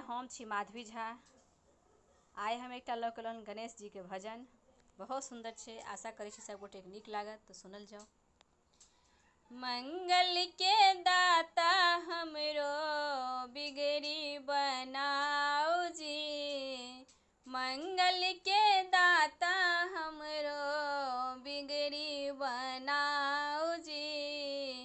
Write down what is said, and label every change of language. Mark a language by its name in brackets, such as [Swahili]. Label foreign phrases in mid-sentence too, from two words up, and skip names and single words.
[Maithili] हम छी माधवी झा। आइ हम एकटा लऽ कऽ एलहुँ गणेश जी के भजन। बहुत सुंदर छै, आशा करै छी सब गोटे नीक लागत, तो सुनल जाओ। मंगल के दाता हमरो बिगड़ी बनाओ जी, मंगल के दाता हमरो बिगड़ी बनाओ जी।